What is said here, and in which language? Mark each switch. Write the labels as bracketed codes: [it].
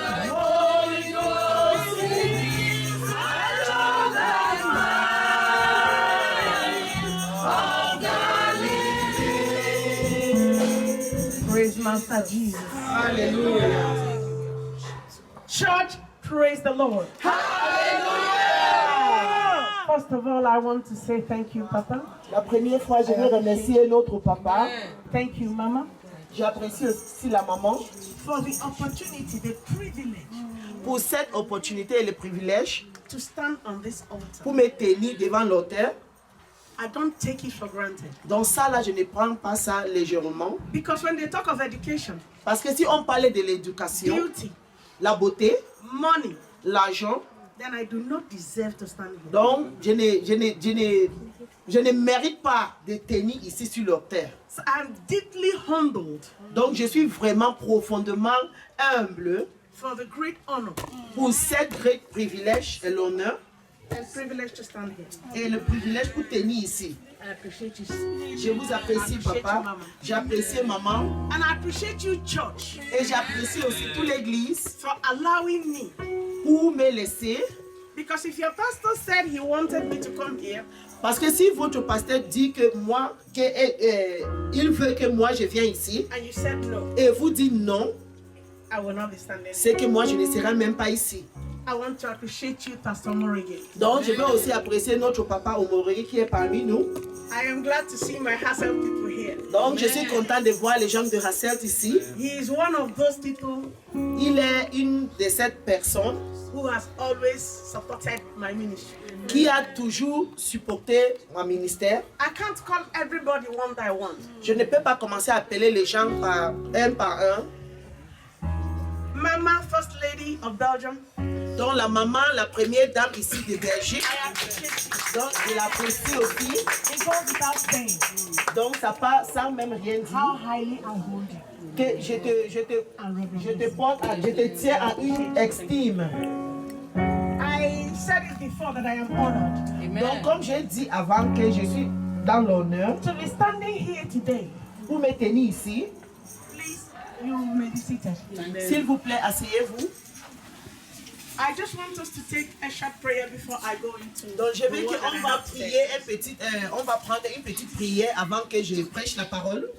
[en] Holy Ghost in me. I love that man of Galilee. Praise Master Jesus. Hallelujah. Church, praise the Lord. Hallelujah. First of all, I want to say thank you, Papa. [fr] La première fois, je veux remercier notre papa. [en] Thank you, Mama, [fr] J'apprécie aussi la maman [en] for the opportunity, the privilege [fr] pour cette opportunité et le privilège [en] to stand on this altar. [fr] pour me tenir devant l'autel. [en] I don't take it for granted. [fr] Donc ça, là, je ne prends pas ça légèrement. [en] Because when they talk of education, [fr] Parce que si on parlait de l'éducation, [en] beauty, [fr] la beauté, [en] money, [fr] l'argent, [en] then I do not deserve to stand here. [fr] donc je ne mérite pas de tenir ici sur l'autel. [en] So I'm deeply humbled [fr] Donc je suis vraiment profondément humble [en] for the great honor [fr] pour cette great privilège et l'honneur [en] and privilege to stand here. [fr] et le privilège pour tenir ici. [en] I appreciate you. [fr] Je vous apprécie, papa. J'apprécie maman. [en] And I appreciate you, church, [fr] Et j'apprécie aussi toute l'église [en] for allowing me. [fr] pour me laisser. [en] Because if your pastor said he wanted me to come here, [fr] Parce que si votre pasteur dit que moi, il veut que moi je vienne ici, [en] and you said no, [fr] et vous dites non, [en] I will not be standing. [fr] c'est que moi je ne serai même pas ici. [en] I want to appreciate you, Pastor Morige. [fr] Donc je veux aussi apprécier notre papa Omoré qui est parmi nous. [en] I am glad to see my Hassel people here. [fr] Donc je suis content de voir les gens de Hasselt ici. [en] He is one of those people [fr] Il est une de ces personnes [en] who has always supported my ministry. [fr] qui a toujours supporté mon ministère. [en] I can't call everybody one by one. [fr] Je ne peux pas commencer à appeler les gens par un. [en] Mama, First Lady of Belgium, [fr] Donc la maman, la première dame ici de Belgique. [en] I appreciate you. [fr] Donc je l'apprécie aussi. [en] It goes without saying [fr] Donc ça passe sans même rien [en] how [fr] dire. [en] highly I hold you. [fr] Que je te tiens à une estime. [en] I said it before that I am honored [fr] Donc comme j'ai dit avant que je suis dans l'honneur [en] to be standing here today. [fr] pour me tenir ici. [en] Please, you may be seated. [fr] S'il vous plaît, asseyez-vous. [en] I just want us to take a short prayer before I go into. [fr] Donc je veux [en] the word that I [fr] qu'on va [en] have today. [fr] prier on va prendre une petite prière avant que je prêche la parole.